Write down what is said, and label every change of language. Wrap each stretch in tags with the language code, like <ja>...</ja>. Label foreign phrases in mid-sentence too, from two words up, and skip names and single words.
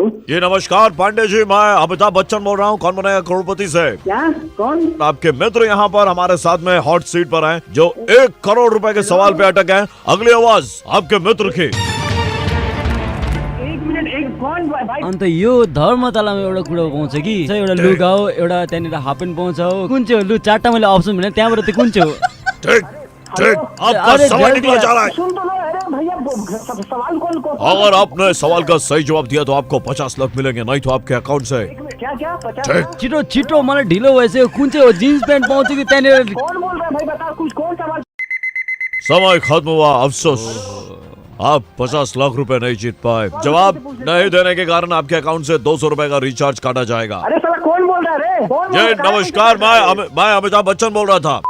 <hi>ये नमस्कार पांडे जी, मैं अमिताभ बच्चन बोल रहा हूँ, कौन बनेगा करोड़पति से। क्या? कौन? आपके मित्र यहाँ पर हमारे साथ में हॉट सीट पर हैं, जो 1 करोड़ रुपए के सवाल पे अटक हैं। अगली आवाज आपके मित्र की। एक मिनट, एक कौन भाई?</hi> <ne>अन्त यो धर्मतलामा एउटा कुरो पाउँछ कि एउटा लुगा हो, एउटा त्यहाँनिर हाफ प्यान्ट पाउँछ हो। कुन चाहिँ हो? लु 4टा मैले अप्सन भने त्यहाँबाट चाहिँ कुन चाहिँ हो?</ne> <hi>ठीक ठीक, आपका अरे सवाल जल्दी निकला जा रहा है। सुन तो लो। अरे भैया, सवाल कौन? अगर आपने सवाल का सही जवाब दिया तो आपको 50 लाख मिलेंगे, नहीं तो आपके अकाउंट से। क्या क्या 50? ठीक।</hi> <ne>छिटो छिटो मलाई ढिलो भइसक्यो। कुन चाहिँ हो? जिन्स प्यान्ट पाउँछ कि त्यहाँनिर?</ne> <hi>कौन बोल रहा है भाई? बता कुछ, कौन सवाल? समय खत्म हुआ, अफसोस आप 50 लाख रुपए नहीं जीत पाए। जवाब नहीं देने के कारण आपके अकाउंट से 200 रुपए का रिचार्ज काटा जाएगा। अरे साला कौन बोल रहा है रे? कौन बोल जी रहा है? नमस्कार, मैं अमिताभ बच्चन बोल रहा था।</hi>